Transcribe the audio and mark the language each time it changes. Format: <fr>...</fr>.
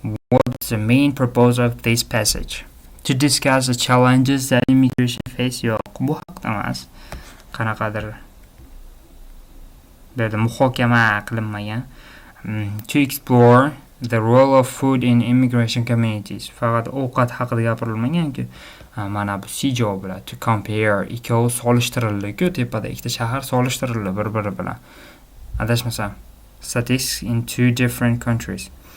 <en>What's the main purpose of this passage? To discuss the challenges that immigration face.</en> <uz>Yo'q, bu haqda emas. Qanaqadir bu yerda muhokama qilinmagan.</uz> <en>To explore the role of food in immigration communities.</en> <uz>Faqat ovqat haqida gapirilmagan-ku. Mana bu C javob bilan</uz> <en>to compare,</en> <uz>ikkovi solishtirildi-ku, tepada ikkita shahar solishtirildi bir-biri bilan. Adashmasam,</uz> <en>statistics in two different countries.</en>